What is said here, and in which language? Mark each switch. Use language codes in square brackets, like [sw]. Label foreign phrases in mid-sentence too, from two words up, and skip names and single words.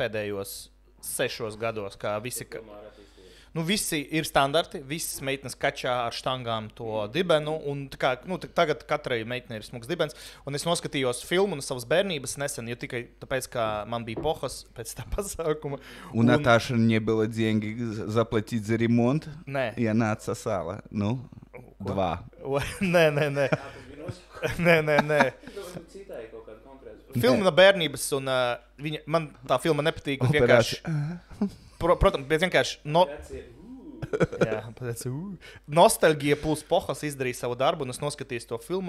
[lv] Pēdējos 6 gados, kā visi... Visi ir standarti, visas meitenes kačā ar štangām to dibenu, un tagad katrai meitenei ir smuks dibens, un es noskatījos filmu no savas bērnības nesen, jo tikai tāpēc, ka man bija pohas pēc tā pasākuma. [ru] У Наташи не было деньги заплатить за ремонт, и она отсосала. 2. [lv] Nē. Filma no bērnības, un man tā filma nepatīk, bet vienkārši... Protams, bet vienkārši nostalģija plus pohas izdarīja savu darbu, un es noskatījos to filmu.